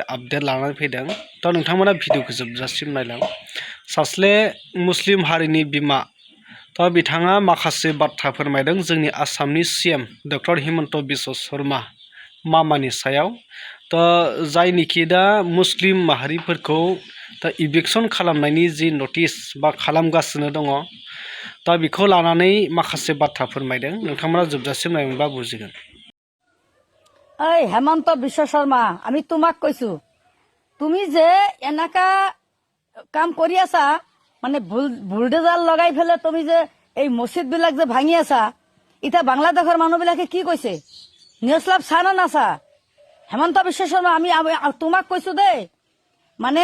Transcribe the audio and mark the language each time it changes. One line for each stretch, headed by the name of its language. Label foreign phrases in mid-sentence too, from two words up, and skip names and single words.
Bodo: आपडेट लानानै फैदों दा नोंथांमोना भिडिअखौ जोबजासिम नायलां सासे मुस्लिम हारिनि बिमा दा बिथाङा माखासे बाथ्रा फोरमायदों जोंनि आसामनि सीएम डक्टर हिमन्त बिश्व शर्मा मामानि सायाव दा जायनिखि दा मुस्लिम माहारिफोरखौ दा इभिक्सन खालामनायनि जि नटिस बा खालामगासिनो दङ दा बेखौ लानानै माखासे बाथ्रा फोरमायदों नोंथांमोना जोबजासिम नायनोबा बुजिगोन।
Assamese: এই হেমন্ত বিশ্ব শৰ্মা আমি তোমাক কৈছো তুমি যে এনেকা কাম কৰি আছা মানে বুলডেজাৰ লগাই ফেলে তুমি যে এই মছজিদ বিলাক যে ভাঙি আছা এতিয়া বাংলাদেশৰ মানুহবিলাকে কি কৈছে নিউজ লাভ চা না নাচা হেমন্ত বিশ্ব শৰ্মা আমি তোমাক কৈছো দেই মানে